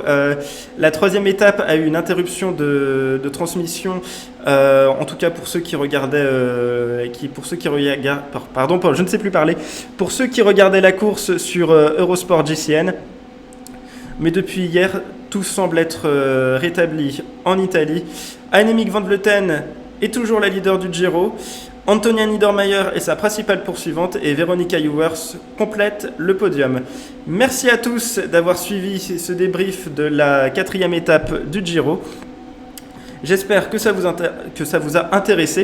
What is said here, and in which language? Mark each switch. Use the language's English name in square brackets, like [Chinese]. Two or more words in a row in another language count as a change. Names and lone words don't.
[French] La 3e étape a eu une interruption de transmission, en tout cas pour ceux qui regardaient, je ne sais plus parler, pour ceux qui regardaient la course sur Eurosport GCN. Mais depuis hier, tout semble être rétabli en Italie. Annemiek van Vleuten est toujours la leader du Giro. Antonia Niedermayer est sa principale poursuivante et Veronika Ewers complète le podium. Merci à tous d'avoir suivi ce débrief de la 4e étape du Giro. J'espère que ça vous a intéressé.